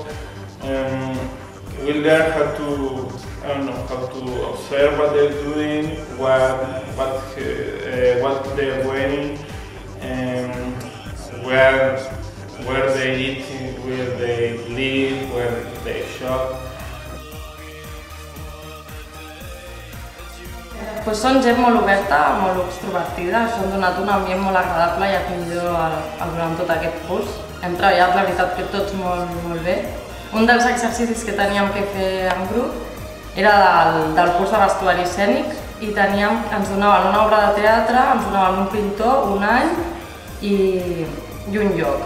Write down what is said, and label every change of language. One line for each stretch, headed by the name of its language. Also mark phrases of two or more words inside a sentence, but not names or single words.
English: We learn how to observe what they're doing, what they're wearing, and where they eat, where they live, where they shop.
Catalan: Pues són gent molt oberta, molt extrovertida, ens han donat un ambient molt agradable i acollidor durant tot aquest curs. Hem treballat, la veritat, que tots molt bé. Un dels exercicis que teníem que fer en grup era del curs de vestuari escènic i ens donaven una obra de teatre, ens donaven un pintor, un any i un lloc.